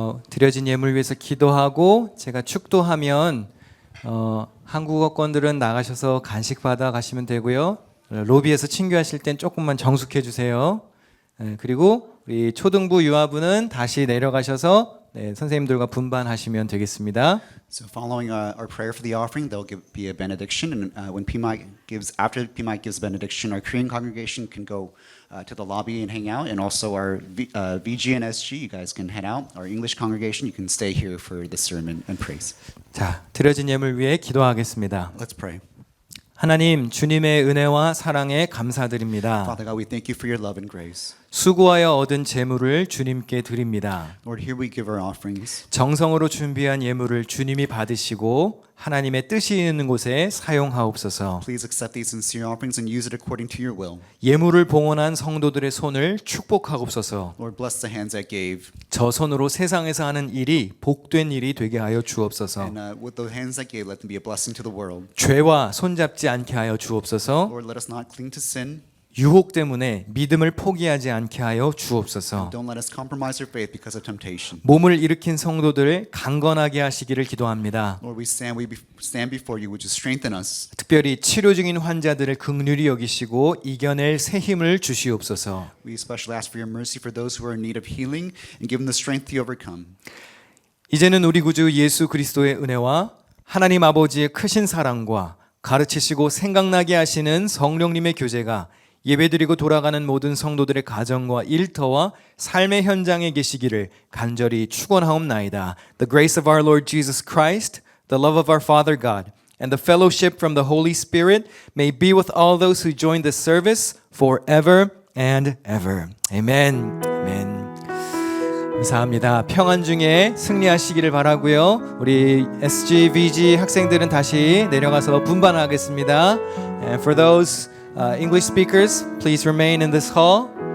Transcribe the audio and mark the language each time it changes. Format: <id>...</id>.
<ko>드려진 예물 위해서 기도하고 제가 축도하면 한국어권들은 나가셔서 간식 받아 가시면 되고요. 로비에서 친교하실 땐 조금만 정숙해 주세요. 그리고 우리 초등부 유아부는 다시 내려가셔서 선생님들과 분반하시면 되겠습니다.</ko> <en>So following our prayer for the offering, there'll be a benediction, and after P. Mike gives benediction, our Korean congregation can go to the lobby and hang out, and also our VG and SG, you guys can head out. Our English congregation, you can stay here for the sermon and praise.</en> <ko>자, 드려진 예물 위해 기도하겠습니다.</ko> <en>Let's pray.</en> <ko>하나님, 주님의 은혜와 사랑에 감사드립니다.</ko> <en>Father God, we thank you for your love and grace.</en> <ko>수고하여 얻은 재물을 주님께 드립니다.</ko> <en>Lord, here we give our offerings.</en> <ko>정성으로 준비한 예물을 주님이 받으시고 하나님의 뜻이 있는 곳에 사용하옵소서.</ko> <en>Please accept these sincere offerings and use it according to your will.</en> <ko>예물을 봉헌한 성도들의 손을 축복하옵소서.</ko> <en>Lord, bless the hands that gave,</en> <ko>저 손으로 세상에서 하는 일이 복된 일이 되게 하여 주옵소서.</ko> <en>and with the hands that gave, let them be a blessing to the world.</en> <ko>죄와 손잡지 않게 하여 주옵소서.</ko> <en>Lord, let us not cling to sin.</en> <ko>유혹 때문에 믿음을 포기하지 않게 하여 주옵소서.</ko> <en>Don't let us compromise our faith because of temptation.</en> <ko>몸을 일으킨 성도들을 강건하게 하시기를 기도합니다.</ko> <en>Lord, we stand before you. Would you strengthen us?</en> <ko>특별히 치료 중인 환자들을 긍휼히 여기시고 이겨낼 새 힘을 주시옵소서.</ko> <en>We especially ask for your mercy for those who are in need of healing and give them the strength to overcome.</en> <ko>이제는 우리 구주 예수 그리스도의 은혜와 하나님 아버지의 크신 사랑과 가르치시고 생각나게 하시는 성령님의 교제가 예배드리고 돌아가는 모든 성도들의 가정과 일터와 삶의 현장에 계시기를 간절히 축원하옵나이다.</ko> <en>The grace of our Lord Jesus Christ, the love of our Father God, and the fellowship from the Holy Spirit may be with all those who join this service forever and ever.</en> <ko>Amen. Amen. 감사합니다. 평안 중에 승리하시기를 바라고요. 우리 SG, VG 학생들은 다시 내려가서 분반하겠습니다.</ko> <en>And for those English speakers, please remain in this hall.</en>